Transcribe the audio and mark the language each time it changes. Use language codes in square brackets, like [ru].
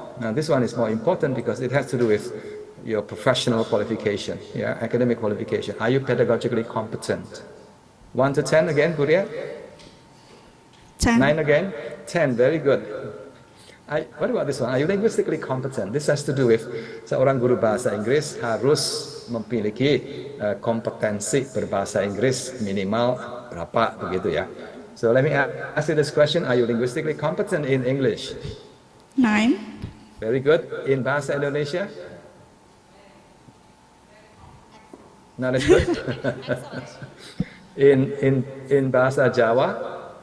[en] Now this one is more important because it has to do with your professional qualification, academic qualification. Are you pedagogically competent? 1 to 10 again, Buria? 10. 9 again? 10, very good. What about this one? Are you linguistically competent? This has to do with [id] seorang guru bahasa Inggris harus memiliki kompetensi berbahasa Inggris minimal berapa begitu ya. [en] So let me ask you this question: are you linguistically competent in English? 9. Very good. In bahasa Indonesia? Not as good. in bahasa Jawa?